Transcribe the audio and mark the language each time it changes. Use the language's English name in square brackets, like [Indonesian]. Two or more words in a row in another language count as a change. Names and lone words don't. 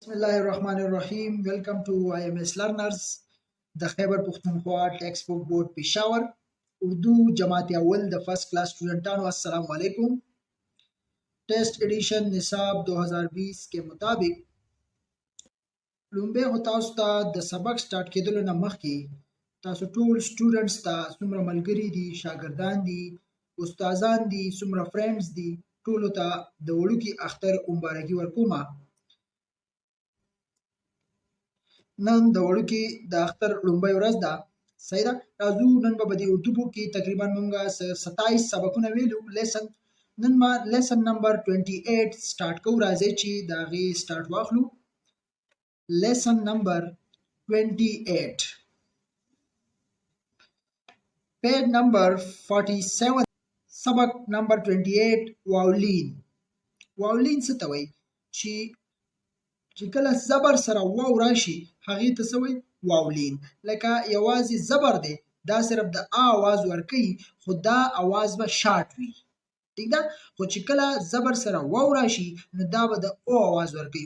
[English] Bismillahirrahmanirrahim. Welcome to IMS Learners, the Khyber Pukhtunkhwa Textbook Board Peshawar. [Urdu] اردو جماعت اول, [English] the first class student. [Arabic] السلام علیکم. [Urdu] ٹیسٹ ایڈیشن نصاب 2020 کے مطابق [Pashto] لومبه هو تاسو ته د سبق سٹارټ کېدلو نه مخکې تاسو ټول سټوډنټس ته څومره ملګري دي، شاګردان دي، استادان دي، څومره فرندز دي، ټولو ته د وړوکي اختر مبارکي ورکومه. نن د وړوکي د اختر لومبۍ ورځ ده. صحیح ده. راځو نن به د اردو بوک کې تقریبا موږ 27 سبقونه ویلو. نن ما [English] lesson number 28 [Pashto] سٹارټ کوو. راځي چې د هغې سٹارټ واخلو. [English] lesson number 28 page number 47 [Pashto] سبق نمبر 28 واولین. واولین څه ته وایي؟ چې کله زبر سره واو راشي هغې ته څه وایي؟ واولین. لکه یوازې زبر دی، دا صرف د آ آواز ورکوي، خو دا آواز به شارټ وي. ٹھیک ده. خو چې کله زبر سره واو راشي نو دا به د او آواز ورکوي.